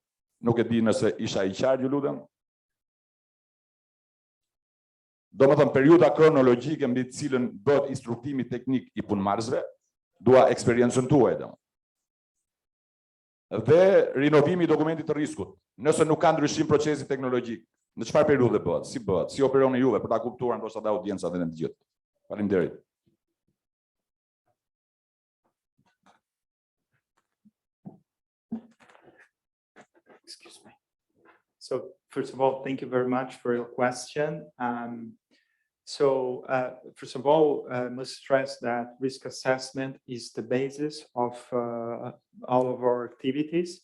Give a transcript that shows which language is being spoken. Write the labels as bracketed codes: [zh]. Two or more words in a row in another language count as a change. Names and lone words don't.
[sq] Nuk e di nëse isha i qartë, ju lutem. Do më thëmë, periuda kronologjike mbi cilën bëhet instruktimi teknik i punëmarrësve, dua eksperiencën tuaj dhe. Dhe rinovimi i dokumentit të riskut, nëse nuk ka ndryshim procesi teknologjik, në çfarë periudhe bëhet, si operoni juve për ta kuptuar ndoshta dhe audienca dhe në të gjithë. Faleminderit. [en] Excuse me. So first of all, thank you very much for your question. First of all, I must stress that risk assessment is the basis of all of our activities.